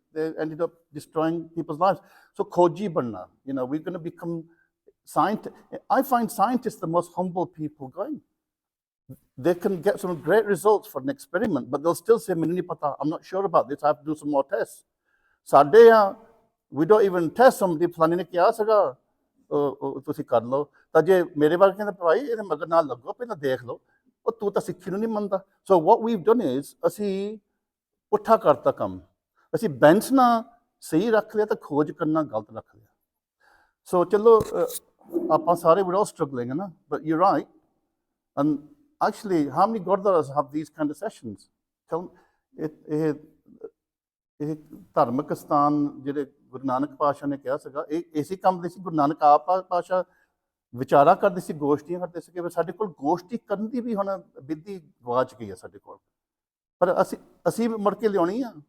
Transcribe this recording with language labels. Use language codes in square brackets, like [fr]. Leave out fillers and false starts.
[en] They ended up destroying people's lives. So [pa] khoji banna, [en] we're going to become scientists. I find scientists the most humble people going. They can get some great results for an experiment, but they'll still say, I'm not sure about this, I have to do some more tests. [pa] Sadeh, [en] we don't even test somebody, [pa] ਫਲਾਣੇ ਨੇ ਕਿਹਾ ਸੀਗਾ ਤੁਸੀਂ ਕਰ ਲਓ ਤਾਂ ਜੇ ਮੇਰੇ ਬਾਰੇ ਕਹਿੰਦੇ ਭਾਈ ਇਹਦੇ ਮਗਰ ਨਾਲ ਲੱਗੋ ਪਹਿਲਾਂ ਦੇਖ ਲਓ ਉਹ ਤੂੰ ਤਾਂ ਸਿੱਖੀ ਨੂੰ ਨਹੀਂ ਮੰਨਦਾ. ਸੋ [en] what we've done is [pa] ਅਸੀਂ ਪੁੱਠਾ ਕਰਤਾ ਕੰਮ. ਅਸੀਂ ਬੈਂਚ ਨਾ ਸਹੀ ਰੱਖ ਲਿਆ ਤਾਂ ਖੋਜ ਕਰਨਾ ਗਲਤ ਰੱਖ ਲਿਆ. ਸੋ ਚਲੋ ਆਪਾਂ ਸਾਰੇ [en] we're all struggling, ਨਾ, but you're right. And actually, how many gurdwaras have these kind of sessions? [pa] ਇਹ ਧਾਰਮਿਕ ਸਥਾਨ ਜਿਹੜੇ ਗੁਰੂ ਨਾਨਕ ਪਾਤਸ਼ਾਹ ਨੇ ਕਿਹਾ ਸੀਗਾ ਇਹ ਇਸੇ ਕੰਮ ਦੇ ਸੀ. ਗੁਰੂ ਨਾਨਕ ਆਪ ਪਾਤਸ਼ਾਹ ਵਿਚਾਰਾ ਕਰਦੇ ਸੀ, ਗੋਸ਼ਟੀਆਂ ਕਰਦੇ ਸੀ ਕਿ ਸਾਡੇ ਕੋਲ ਗੋਸ਼ਟੀ ਕਰਨ ਦੀ ਵੀ ਹੁਣ ਵਿਧੀ ਗਵਾਚ ਗਈ ਹੈ ਸਾਡੇ ਕੋਲ, ਪਰ ਅਸੀਂ ਮੁੜ ਕੇ ਲਿਆਉਣੀ ਆ.